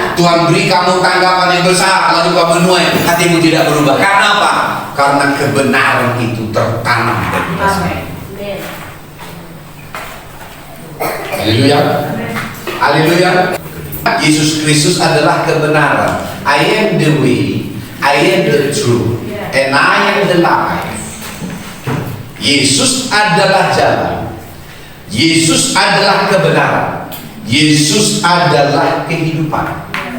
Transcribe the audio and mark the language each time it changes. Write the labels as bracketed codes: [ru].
[id] Tuhan beri kamu tanggapan yang besar, lalu kau menuai, hatimu tidak berubah. Karena apa? Karena kebenaran itu tertanam dari dasar. Haleluya. Haleluya. Yesus Kristus adalah kebenaran. [en] I am the way, I am the truth, and I am the life. [id] Yesus adalah jalan. Yesus adalah kebenaran. Yesus adalah kehidupan.